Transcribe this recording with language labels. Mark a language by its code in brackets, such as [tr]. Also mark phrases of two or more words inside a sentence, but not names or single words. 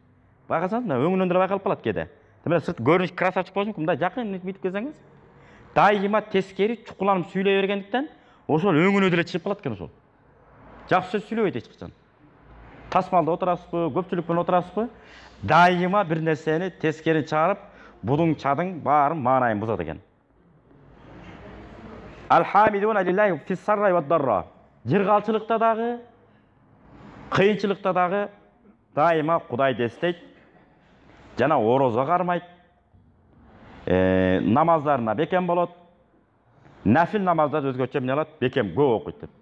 [ky] Байкасаңыз, мына өңүнөн деле байкалып калат кээде. Демек сырт көрүнүш красавчик болсун, мындай жакын митип келсеңиз, дайыма тескери чукуланып сүйлөй бергендиктен, ошол өңүнө деле чыгып калат экен ошол. Жакшы сөз сүйлөбөйт эч качан. Тасмалда отурасызбы, көпчүлүк менен отурасызбы? Дайыма бир нерсени тескери чыгарып, будуң чадың баарын маанайын бузат экен. [ar] الحامدون لله في السراء والضراء. [ky] Жыргалчылыкта дагы, кыйынчылыкта дагы дайыма Кудайды эстейт. Жана орозо кармайт. Намаздарына бекем болот. Нафил намазда өзгөчө эмне кылат? Бекем көп окуйт деп.